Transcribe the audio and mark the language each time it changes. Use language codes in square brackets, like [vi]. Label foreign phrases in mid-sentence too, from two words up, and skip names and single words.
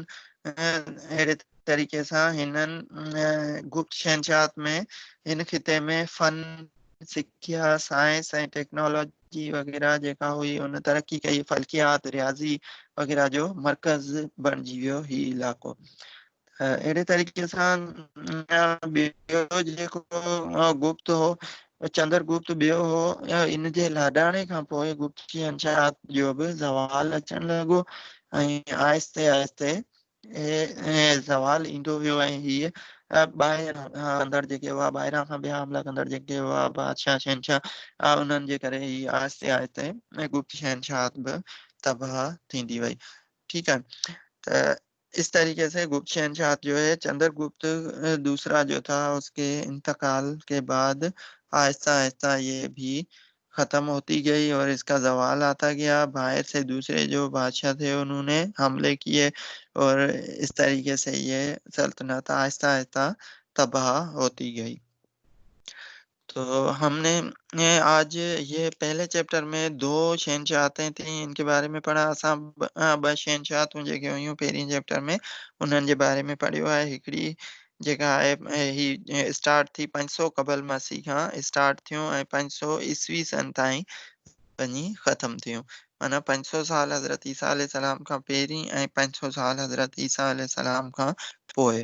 [sd] अहिड़े तरीक़े सां हिननि गुप्त शहनशाहत में हिन खिते में फन सिखिया साइंस ऐं टेक्नोलॉजी वग़ैरह जेका हुई उन तरक़ी कई, फल्कियात रियाज़ी वग़ैरह जो मर्कज़ बणिजी वियो ही इलाइक़ो। अहिड़े तरीक़े सां ॿियो जेको गुप्त हो चंद्रगुप्त ॿियो हो इन जे लाॾाणे खां पोइ गुप्त शहनशाहत जो बि ज़वाल अचण लॻो ऐं आहिस्ते आहिस्ते ज़वाल ईंदो वियो ऐं हीअ ॿाहिरां अंदर जेके हुआ ॿाहिरां खां ॿिया हमला कंदड़ जेके हुआ बादशाह शहनशाह उन्हनि जे करे ही आहिस्ते आहिस्ते गुप्त शहनशाहत बि तबाह थींदी वई। [ur] ٹھیک ہے، ت اس طریقے سے گپت شہنشاہت جو ہے چندرگپت دوسرا جو تھا اس کے انتقال کے بعد آہستہ آہستہ یہ بھی ختم ہوتی گئی اور اس کا زوال آتا گیا. باہر سے دوسرے جو بادشاہ تھے انہوں نے حملے کیے اور اس طریقے سے یہ سلطنت آہستہ آہستہ تباہ ہوتی گئی. تو ہم نے آج یہ پہلے چیپٹر میں دو شہنشاہتیں تھی ان کے بارے میں پڑھا [sd] असां ॿ शहनशाहतूं जेके हुयूं पहिरीं चैप्टर में उन्हनि जे बारे में पढ़ियो आहे। हिकिड़ी जेका आहे ही स्टार्ट थी 500 क़बल मसीह खां स्टार्ट थियूं ऐं 500 ईस्वी सन ताईं वञी ख़तम थियूं। माना 500 साल हज़रत ईसा अलैहिस्सलाम खां पहिरीं ऐं 500 साल हज़रत ईसा अलैहिस्सलाम खां पोइ।